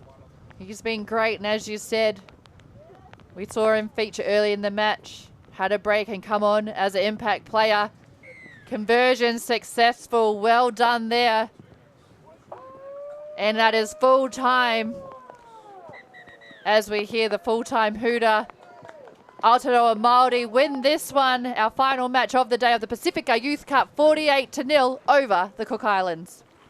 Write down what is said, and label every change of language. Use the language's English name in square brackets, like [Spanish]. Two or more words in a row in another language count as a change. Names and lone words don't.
[English] He's been great, and as you said, we saw him feature early in the match. Had a break and come on as an impact player. Conversion successful. Well done there. And that is full time as we hear the full-time hooter. Aotearoa Maori win this one, our final match of the day of the Pasifika Youth Cup, 48-0 over the Cook Islands.